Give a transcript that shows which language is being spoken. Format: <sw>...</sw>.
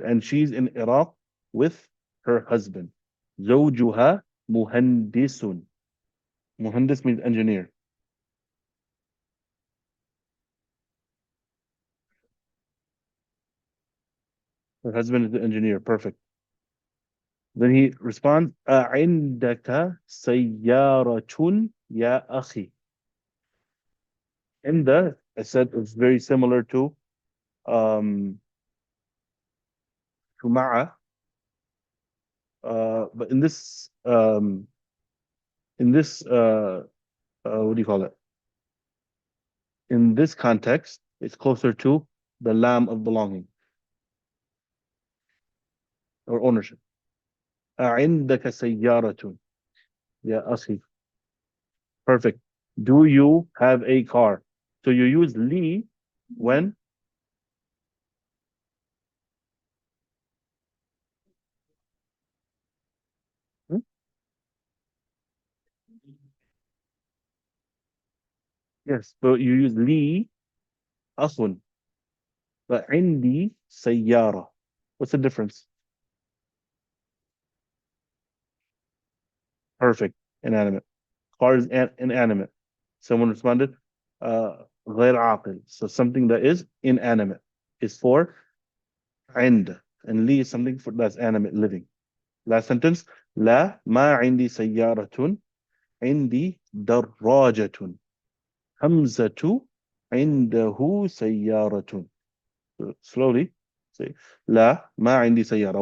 <en>And she's in Iraq with her husband.</en> <ar>زوجها مهندس.</ar> <en>Muhandis means engineer. Her husband is the engineer. Perfect. Then he responds,</en> <ar>أعندك سيارة يا أخي.</ar> <en>In the, I said it's very similar um, to ma'a, but in this, what do you call it? In this context, it's closer to the lam of belonging or ownership.</en> <ar>أعندك سيارة يا أخي.</ar> <en>Perfect. Do you have a car? So you use li when? Hmm? Yes, but you use li أخ. But</en> <ar>عندي سيارة.</ar> <en>What's the difference? Perfect. Inanimate. Car is inanimate. Someone responded,</en> <ar>غير عاقل.</ar> <en>So something that is inanimate is for عند. And li is something for that's animate, living. Last sentence.</en> <ar>لا ما عندي سيارة عندي دراجة. حمزة عنده سيارة.</ar> <en>Slowly say</en> <ar>لا ما عندي سيارة.</ar>